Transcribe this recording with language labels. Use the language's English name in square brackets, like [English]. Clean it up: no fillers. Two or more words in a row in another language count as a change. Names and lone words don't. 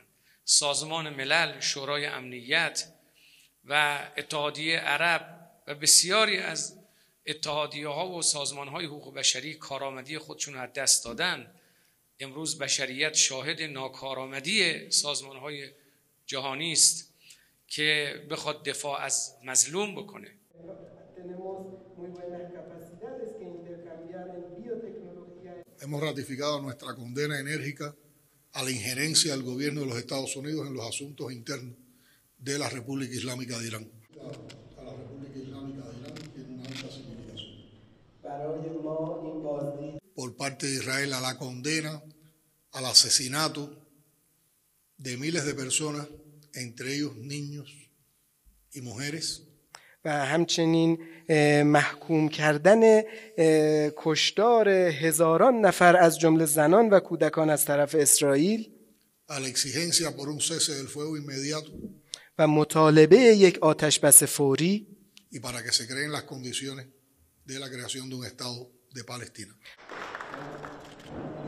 [Persian] سازمان ملل، شورای امنیت و اتحادیه عرب و بسیاری از اتحادیه‌ها و سازمان‌های حقوق بشری کارآمدی خودشون از دست دادن. امروز بشریت شاهد ناکارآمدی سازمان‌های جهانی است که بخواد دفاع از مظلوم بکنه. [Spanish] Hemos ratificado nuestra condena enérgica a la injerencia del gobierno de los Estados Unidos en los asuntos internos de la República Islámica de Irán. A la República Islámica de Irán tiene una alta significación. Por parte de Israel a la condena al asesinato de miles de personas, entre ellos niños y mujeres. [Persian] و همچنین محکوم کردن کشتار هزاران نفر از جمله زنان و کودکان از طرف اسرائیل [Spanish] a la exigencia por un cese del fuego inmediato [Persian] و مطالبه یک آتش بس فوری [Spanish] y para que se creen las condiciones de la creación de un Estado de Palestina.